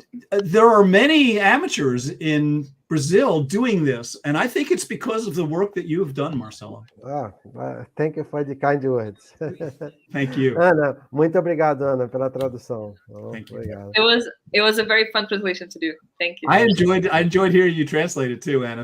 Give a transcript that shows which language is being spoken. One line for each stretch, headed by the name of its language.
English: There are many amateurs in Brazil doing this, and I think it's because of the work that you have done, Marcelo. Thank you for the kind words. Thank you.
Portuguese: Ana, muito obrigado, Ana, pela tradução.
English: Thank you.
Portuguese: Obrigado.
English: It was a very fun translation to do. Thank you. I enjoyed hearing you translate it too, Anna.